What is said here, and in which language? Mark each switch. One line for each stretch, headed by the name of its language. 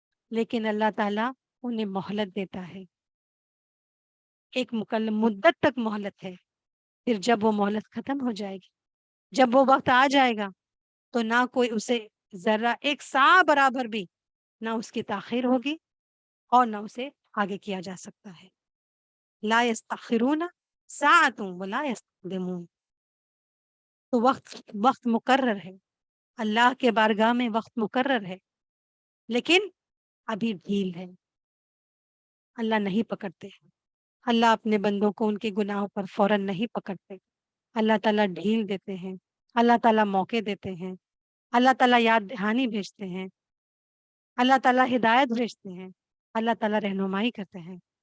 Urdu: لیکن اللہ تعالیٰ انہیں مہلت دیتا ہے، ایک مکمل مدت تک مہلت ہے. پھر جب وہ مہلت ختم ہو جائے گی، جب وہ وقت آ جائے گا، تو نہ کوئی اسے ذرہ ایک سا برابر بھی نہ اس کی تاخیر ہوگی اور نہ اسے آگے کیا جا سکتا ہے.
Arabic: لا یستأخرون ساعۃ ولا یستقدمون.
Urdu: تو وقت مقرر ہے، اللہ کے بارگاہ میں وقت مقرر ہے، لیکن ابھی ڈھیل ہے. اللہ نہیں پکڑتے، اللہ اپنے بندوں کو ان کے گناہوں پر فوراً نہیں پکڑتے. اللہ تعالیٰ ڈھیل دیتے ہیں، اللہ تعالیٰ موقع دیتے ہیں، اللہ تعالیٰ یاد دہانی بھیجتے ہیں، اللہ تعالیٰ ہدایت بھیجتے ہیں، اللہ تعالیٰ رہنمائی کرتے ہیں.